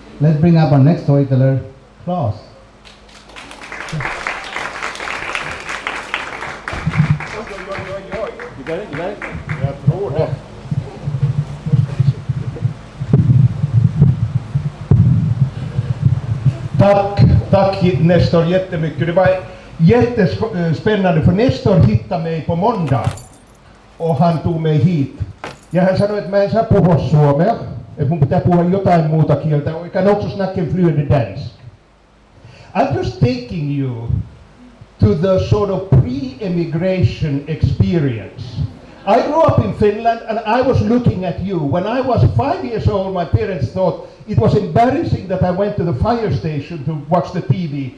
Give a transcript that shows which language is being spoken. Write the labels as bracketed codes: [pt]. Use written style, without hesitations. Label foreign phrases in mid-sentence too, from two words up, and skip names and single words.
[en] Let's bring up our next storyteller, Claes. You got it? [sv] Jag tror det. Tack Nestor jättemycket. Det var jättespännande för Nestor hittade mig på måndag och han tog mig hit. [fi] Ja hän sanoi, että mä en saa puhua suomea, että mun pitää puhua jotain muuta kieltä. [sv] Jag kan också snacka en flyende dansk. [en] I'm just taking you to the sort of pre-immigration experience. I grew up in Finland and I was looking at you. When I was 5 years old, my parents thought it was embarrassing that I went to the fire station to watch the TV.